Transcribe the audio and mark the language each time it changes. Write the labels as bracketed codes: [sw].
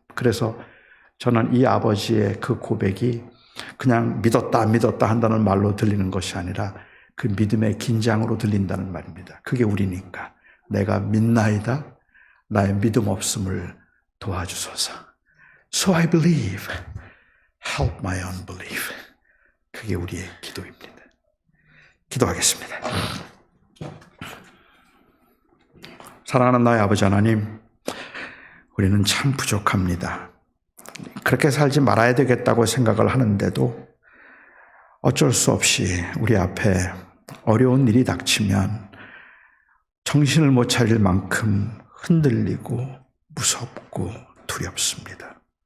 [ko] 그래서 저는 이 아버지의 그 고백이 그냥 믿었다 한다는 말로 들리는 것이 아니라 그 믿음의 긴장으로 들린다는 말입니다. 그게 우리니까. 내가 믿나이다, 나의 믿음 없음을 도와주소서. [en] So I believe, help my unbelief. [ko] 그게 우리의 기도입니다. 기도하겠습니다. 사랑하는 나의 아버지 하나님, 우리는 참 부족합니다. 그렇게 살지 말아야 되겠다고 생각을 하는데도 어쩔 수 없이 우리 앞에 어려운 일이 닥치면 정신을 못 차릴 만큼 흔들리고 무섭고 두렵습니다.